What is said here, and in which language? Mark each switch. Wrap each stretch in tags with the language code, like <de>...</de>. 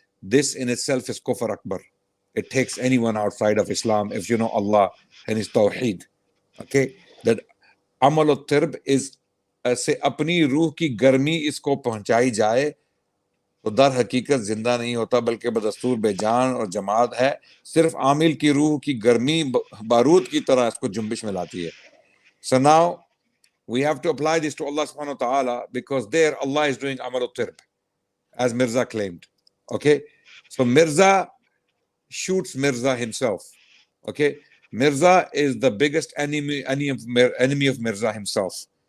<en>This in itself is Kufr Akbar. It takes anyone outside of Islam, if you know Allah and His Tawheed, okay, that Amal Turb is</en> <hi>से अपनी रूह की गर्मी इसको पहुंचाई जाए तो दर हकीकत जिंदा नहीं होता बल्कि बदस्तूर बेजान और जमात है, सिर्फ आमिल की रूह की गर्मी बारूद की तरह इसको जुम्बिश में लाती है.</hi> <en>So now we have to apply this to Allah subhanahu wa ta'ala, because there Allah is doing Amal Turb as Mirza claimed. Okay, so Mirza shoots Mirza himself. Okay, Mirza is the biggest enemy of Mirza himself.</en>